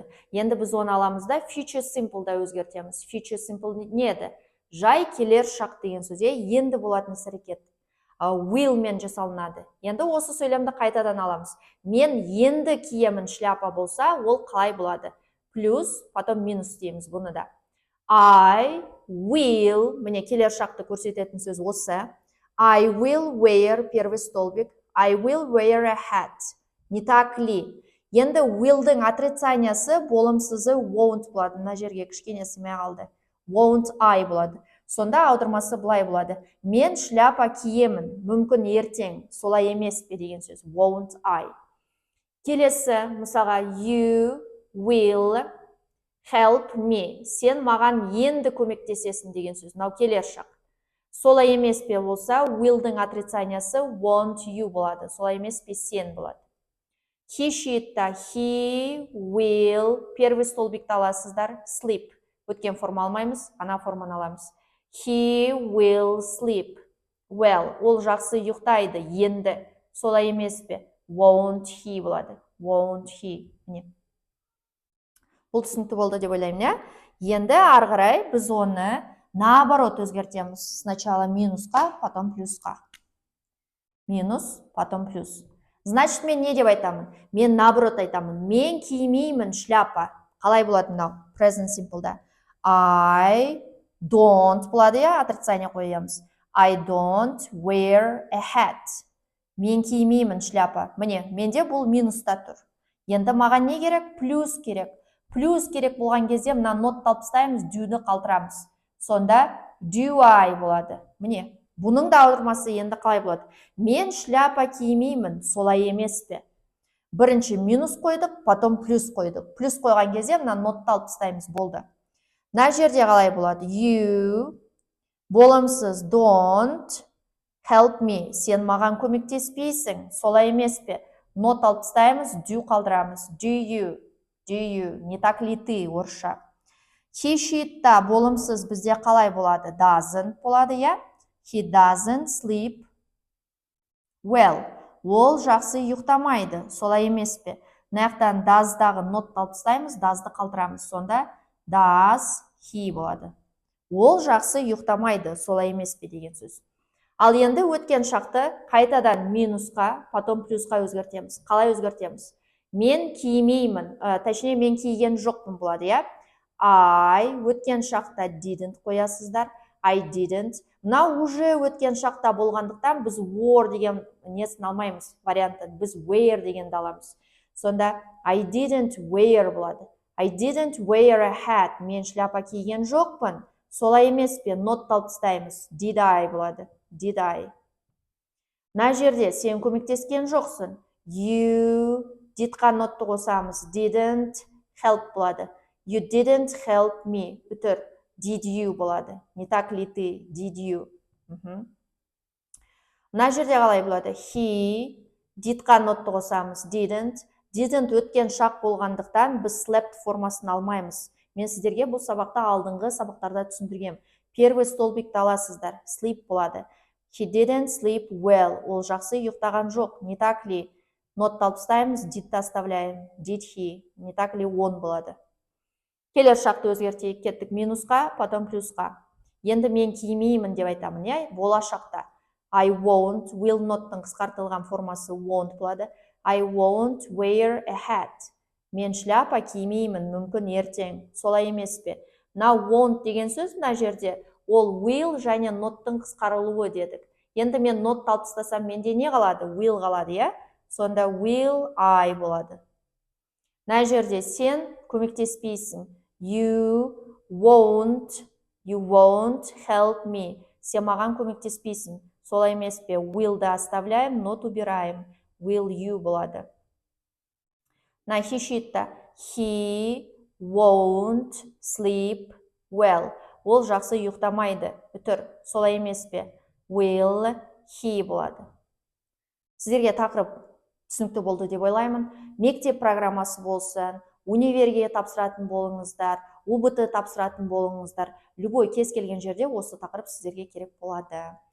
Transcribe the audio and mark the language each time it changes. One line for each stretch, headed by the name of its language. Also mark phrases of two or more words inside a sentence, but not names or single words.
Kazakh: Енді біз оны аламыз да
English: future simple-
Kazakh: да өзгертеміз.
English: Future simple
Kazakh: не еді? Жай келер шақ деген сөз, енді болатын іс-әрекет. Will-мен жасалынады. Енді осы сөйлемді қайтадан аламыз. Мен енді киемін шляпа болса, ол қалай болады? Плюс, потом минус дейміз бұны да.
English: I will,
Kazakh: міне келер шақты көрсететін сөз осы.
English: I will wear,
Russian: первый столбик.
English: I will wear a hat.
Russian: Не так ли?
Kazakh: Енді will-дің отрицаниясы болымсызы won't болады. Мына жерге кішкене симай қалды.
English: Won't I болады.
Kazakh: Сонда аудармасы былай болады. Мен шляпа киемін, мүмкін ертең, солай емес пе деген сөз.
English: Won't I.
Kazakh: Келесі, мысалға,
English: you will help me.
Kazakh: Сен маған енді көмектесесің деген сөз. Мынау келер шақ. Солай емес пе болса, will-дің отрицаниясы
English: won't you
Kazakh: болады. Солай емес пе сен болады.
English: He, she-та he will,
Russian: первый столбикті
Kazakh: аласыздар, sleep. Өткен форма алмаймыз, ана форманы аламыз.
English: He will sleep well.
Kazakh: Ол жақсы ұйықтайды, енді. Солай емес пе?
English: won't he болады. Won't he.
Kazakh: Міне. Бұл түсінікті болды деп ойлаймын, иә? Енді ары қарай біз оны наоборот өзгертеміз. Сначала минусқа, потом плюсқа. Минус, потом плюс. Значит, мен не деп айтамын? Мен наоборот айтамын. Мен кимеймін шляпа. Қалай болады мынау? Present simple'да.
English: I don't
Kazakh: болады, иә? Отрицание қоямыз.
English: I don't wear a hat.
Kazakh: Мен кимеймін шляпа. Міне, менде бұл минуста тұр. Енді маған не керек? Плюс керек. Плюс керек болған кезде мына нотты алып тастаймыз, do-ді қалдырамыз. Сонда
English: do I
Kazakh: болады. Міне, бұның да аудармасы енді қалай болады? Мен шляпа кимеймін, солай емес пе? Бірінші минус қойдық, потом плюс қойдық. Плюс қойған кезде мына нотты алып тастаймыз, болды. Мына жерде қалай болады?
English: You болымсыз don't help me.
Kazakh: Сен маған көмектеспейсің, солай емес пе? Нот алып тастаймыз, do қалдырамыз.
English: Do you?
Russian: Не так ли ты,
Kazakh: орысша?
English: He she'тта
Kazakh: болымсыз бізде қалай болады? Doesn't болады, иә?
English: He doesn't sleep well.
Kazakh: Ол жақсы ұйықтамайды, солай емес пе? Мынаяқтан does'дағы нотты алып тастаймыз, does'ды қалдырамыз. Сонда
English: does he
Kazakh: болады. Ол жақсы ұйықтамайды, солай емес пе деген сөз. Ал енді өткен шақты қайтадан минусқа, потом плюсқа өзгертеміз. Қалай өзгертеміз? Мен кимеймін, точнее мен киген жоқпын болады, иә? I өткен шақта didn't қоясыздар.
English: I didn't.
Kazakh: Мынау уже өткен шақта болғандықтан біз were деген несін алмаймыз, вариантын. Біз wear дегенді аламыз. Сонда
English: I didn't wear
Kazakh: болады.
English: I didn't wear a hat.
Kazakh: Мен шляпа киген жоқпын. Солай емес пе? Нотты алып тастаймыз.
English: Did I болады. Did I.
Kazakh: Мына жерде сен көмектескен жоқсың. You didқа нотты қосамыз.
English: Didn't help
Kazakh: болады.
English: You didn't help me. Үтір. Did you болады.
Russian: Не так ли ты?
English: Did you.
Kazakh: Мына жерде қалай болады?
English: He didқа
Kazakh: нотты қосамыз. Didn't. Didn't өткен шақ болғандықтан біз slept формасын алмаймыз. Мен сіздерге бұл сабақта алдыңғы сабақтарда түсіндіргем.
Russian: Первый столбикті
Kazakh: аласыздар. Sleep болады.
English: He didn't sleep well.
Kazakh: Ол жақсы ұйықтаған жоқ.
Russian: Не так ли?
Kazakh: Нотты алып тастаймыз, didті оставляем.
English: Did he?
Russian: Не так ли он болады?
Kazakh: Келер шақты өзгертейік, кеттік минусқа, потом плюсқа. Енді мен кимеймін деп айтамын, иә? Болашақта.
English: I won't, will not'тың
Kazakh: қысқартылған формасы won't болады.
English: I won't wear a hat.
Kazakh: Мен шляпа кимеймін, мүмкін ертең. Солай емес пе? Мына won't деген сөз мына жерде ол will және not'тың қысқарылуы дедік. Енді мен нотты алып тастасам, менде не қалады? Will қалады, иә? Сонда
English: will I
Kazakh: болады. Мына жерде сен көмектеспейсің.
English: You won't help me.
Kazakh: Сен маған көмектеспейсің. Солай емес пе? Will'ді оставляем,
Russian: not убираем.
English: Will you
Kazakh: болады. Мына
English: he she'тта he won't sleep well.
Kazakh: Ол жақсы ұйықтамайды. Үтір. Солай емес пе? Will he болады. Сіздерге тақырып түсінікті болды деп ойлаймын. Мектеп программасы болсын, универге тапсыратын болыңыздар, УБТ тапсыратын болыңыздар, любой кез келген жерде осы тақырып сіздерге керек болады.